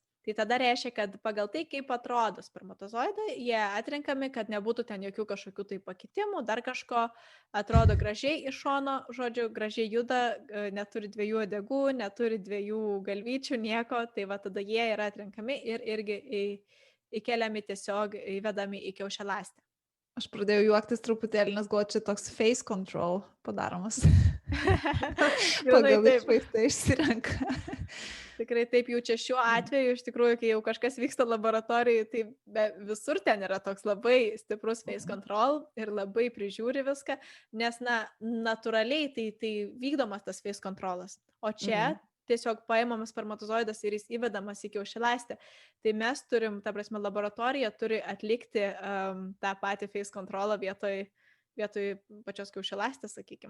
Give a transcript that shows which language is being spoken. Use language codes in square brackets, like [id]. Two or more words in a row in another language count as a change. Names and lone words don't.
[lt] Tai tada reiškia, kad pagal tai, kaip atrodo spermatozoidai, jie atrenkami, kad nebūtų ten jokių kažkokių tai pakitimų, dar kažko, atrodo gražiai iš šono, žodžiu, gražiai juda, neturi 2 uodegų, neturi 2 galvyčių, nieko, tai va tada jie yra atrenkami ir irgi įkeliami tiesiog įvedami į kiaušialąstę. Aš pradėjau juoktis truputėlį, nes galvoju, čia toks [en] face control [lt] padaromas. Pagal išvaizdą išsirenka. Tikrai taip, jau čia šiuo atveju, iš tikrųjų, kai jau kažkas vyksta laboratorijoje, tai visur ten yra toks labai stiprus [en] face control [lt] ir labai prižiūri viską, nes, natūraliai tai vykdomas tas [en] face controlas. [lt] O čia tiesiog paimamas spermatozoidas ir jis įvedamas į kiaušialąstę. Tai mes turim, ta prasme, laboratorija turi atlikti tą patį [en] face controlą [lt] vietoj vietoj pačios kiaušialąstės, sakykime.